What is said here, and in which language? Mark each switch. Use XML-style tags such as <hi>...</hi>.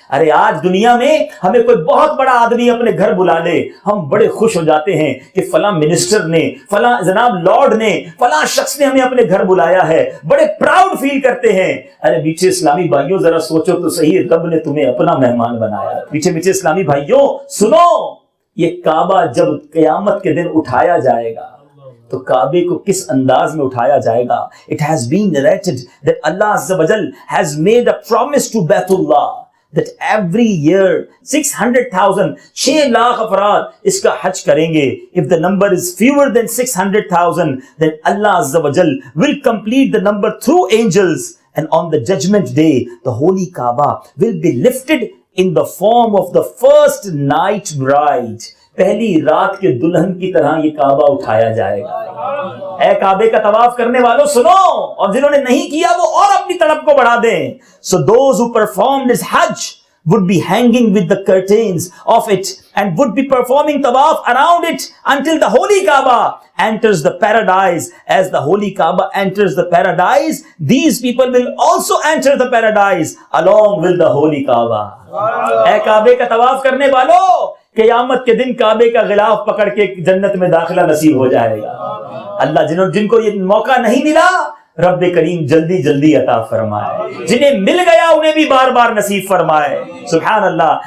<ur>ارے آج دنیا میں ہمیں کوئی بہت بڑا آدمی اپنے گھر بلا لے، ہم بڑے خوش ہو جاتے ہیں کہ فلاں منسٹر نے، فلاں جناب لارڈ نے، فلاں شخص نے ہمیں اپنے گھر بلایا ہے، بڑے پراؤڈ فیل کرتے ہیں. ارے میٹھے اسلامی بھائیوں ذرا سوچو تو صحیح، رب نے تمہیں اپنا مہمان بنایا. میٹھے میٹھے اسلامی بھائیوں سنو، یہ کعبہ جب قیامت کے دن اٹھایا جائے گا تو کعبے کو کس انداز میں اٹھایا جائے گا.</ur> <en>It has been narrated that Allah Azza wa Jal has made a promise to Baitullah that every year 600,000</en> <ur>6 lakh افراد اس کا حج کریں گے.</ur> <en>If the number is fewer than 600,000 then Allah Azza wa Jal will complete the number through angels, and on the judgment day the holy Kaaba will be lifted in the form of the first night bride.</en> <ur>پہلی رات کے دلہن کی طرح یہ کعبہ اٹھایا جائے گا. اے کعبے کا طواف کرنے والوں سنو، اور جنہوں نے نہیں کیا وہ اور اپنی طلب کو بڑھا دیں.</ur> <en>So those who performed this Hajj would be hanging with the curtains of it and would be performing tawaf around it until the holy Kaaba enters the paradise. As the holy Kaaba enters the paradise, these people will also enter the paradise along with the holy Kaaba.</en> <ur>اے کعبے کا طواف کرنے والوں، قیامت کے دن کعبے کا غلاف پکڑ کے جنت میں داخلہ نصیب ہو جائے گا. اللہ جن کو یہ موقع نہیں ملا، رب کریم جلدی جلدی عطا فرمائے. جنہیں مل گیا انہیں بھی بار بار نصیب فرمائے. سبحان اللہ.</ur>